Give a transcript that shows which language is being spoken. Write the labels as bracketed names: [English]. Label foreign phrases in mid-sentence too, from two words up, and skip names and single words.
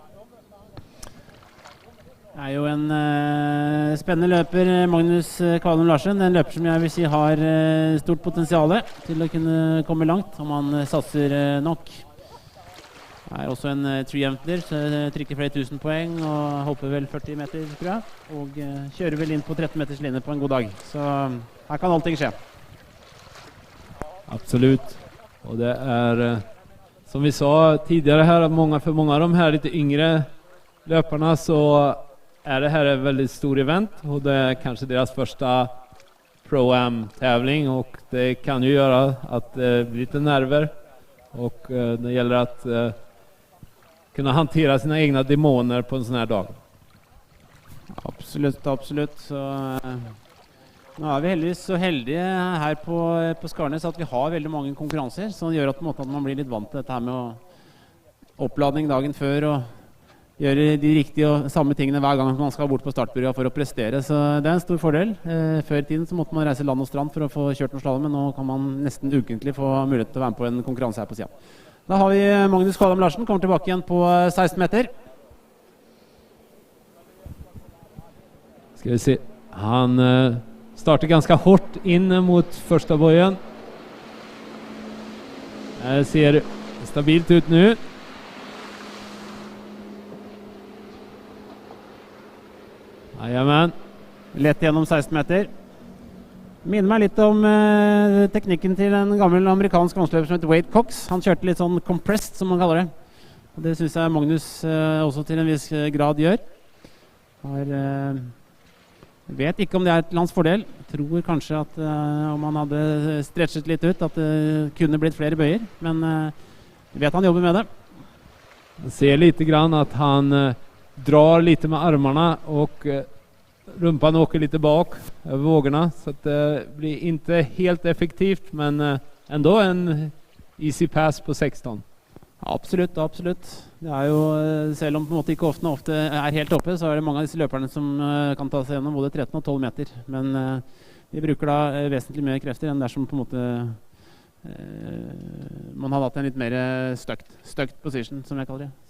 [Norwegian] Det er jo en spennende løper, Magnus Kvalheim Larsen. En løper som jeg vil si har stort potensial til å kunne komme langt, om han satser nok. Det er også en triumfer, så trykker flere tusen poeng og hopper vel 40 meter, tror jeg. Og kjører vel inn på 13 meters line på en god dag. Så her kan allting skje. [Swedish] Absolut. Och det är som vi sa tidigare här att för många av de här lite yngre löparna så är det här en väldigt stor event och det är kanske deras första Proam tävling och det kan ju göra att det blir lite nerver och det gäller att kunna hantera sina egna demoner på en sån här dag. [Norwegian] Absolutt. Så nå er vi heldigvis så heldige her på Skarnes at vi har veldig mange konkurranser, som gjør at, på en måte, at man blir litt vant til dette her med oppladning dagen før og gjøre de riktige og samme tingene hver gang man skal bort på startbyrået for å prestere. Så det er en stor fordel. Før i tiden så måtte man reise land og strand for å få kjørt noe slalom, men nå kan man nesten ukentlig få mulighet til å være med på en konkurranse her på siden. Da har vi Magnus Kvalheim Larsen, kommer tilbake igjen på 16 meter. [Swedish] Ska vi se. Han startar ganska hårt in mot första bojen. Det ser stabilt ut nu. Jajamän. [Norwegian] Lett gjennom 16 meter. Minner meg litt om teknikken til en gammel amerikansk vannskløper som heter Wade Cox. Han kjørte litt sånn compressed, som man kaller det. Og det synes jeg Magnus også til en viss grad gjør. Vet ikke om det er til hans fordel. Tror kanskje at om han hadde stretchet litt ut, at det kunne blitt flere bøyer. Men vet han jobber med det. [Swedish] Man ser lite grann att han drar lite med armarna och rumpan åker lite bak över vågorna så att det blir inte helt effektivt men ändå en [English] easy pass [Swedish] på 16. [Norwegian] Absolutt. Det er jo, selv om på en måte ikke ofte er helt oppe, så er det mange av disse løperne som kan ta seg gjennom både 13 og 12 meter. Men vi bruker da vesentlig mer krefter enn dersom på en måte man hadde hatt en litt mer [English] stuck position, [Norwegian] som jeg kaller det.